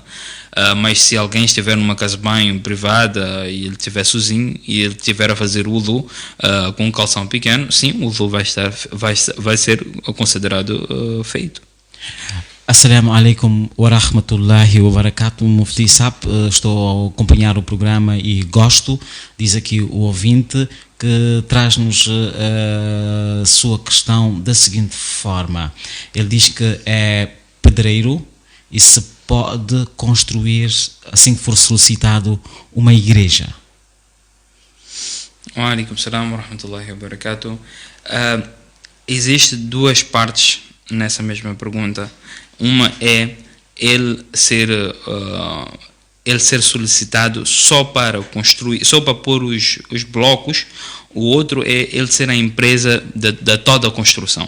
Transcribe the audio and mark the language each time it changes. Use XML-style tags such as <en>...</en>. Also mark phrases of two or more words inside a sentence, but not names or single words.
<pt>Mas se alguém estiver numa casa de banho privada e ele estiver sozinho e ele estiver a fazer o wudu com um calção pequeno, sim, o wudu vai ser considerado feito.</pt> <ar>السلام عليكم ورحمة الله وبركاته.</ar> <pt>Mufti Sap, estou a acompanhar o programa e gosto, diz aqui o ouvinte, que traz-nos a sua questão da seguinte forma. Ele diz que é pedreiro e se pode construir, assim que for solicitado, uma igreja.</pt> <ar>وعليكم السلام ورحمة الله وبركاته.</ar> <pt>Existem duas partes nessa mesma pergunta. Uma é ele ser solicitado só para construir, só para pôr os blocos. O outro é ele ser a empresa da toda a construção.</pt>